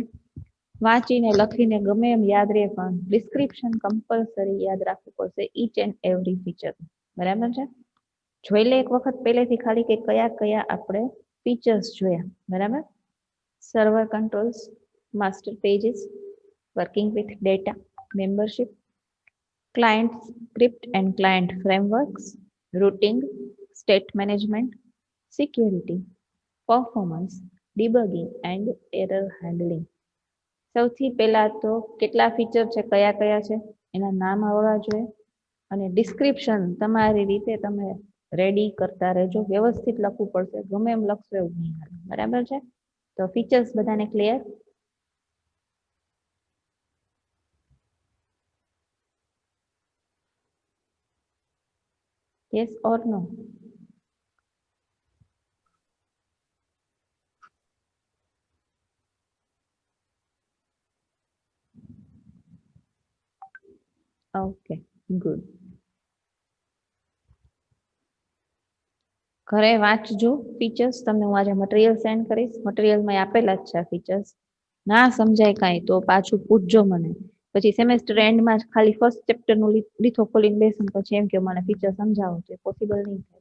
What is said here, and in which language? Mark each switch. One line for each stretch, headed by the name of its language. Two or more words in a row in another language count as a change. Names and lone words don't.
Gujarati: વાંચીને લખીને ગમે એમ યાદ રહે પણ ડિસ્ક્રિપ્શન કમ્પલસરી યાદ રાખવું પડશે
English: each and every feature.
Gujarati: બરાબર છે? જોઈ લે એક વખત પહેલેથી ખાલી કે કયા કયા આપણે ફીચર્સ જોયા. બરાબર?
English: server controls, master pages, working with data, membership, client script and client frameworks, routing, state management, security, performance, debugging and error handling.
Gujarati: સૌથી પહેલા તો કેટલા ફીચર છે, કયા કયા છે એના નામ આવડવા જોઈએ અને ડિસ્ક્રિપ્શન તમારી રીતે તમે રેડી કરતા રહેજો. વ્યવસ્થિત લખવું પડશે, ગમે એમ લખશો એવું નહીં હાલે. બરાબર છે? તો ફીચર્સ બધાને ક્લિયર?
English: Yes or no? Okay, good.
Gujarati: ઘરે વાંચજો ફીચર્સ. તમને હું આજે મટીરિયલ સેન્ડ કરીશ. મટીરિયલમાં આપેલા જ છે આ ફીચર્સ. ના સમજાય કાંઈ તો પાછું પૂછજો મને. પછી
English: semester endમાં
Gujarati: ખાલી
English: first chapterનું
Gujarati: લીથો ખોલીને બેસું પછી એમ કે મને ફીચર સમજાવો છે, પોસિબલ નહીં થાય.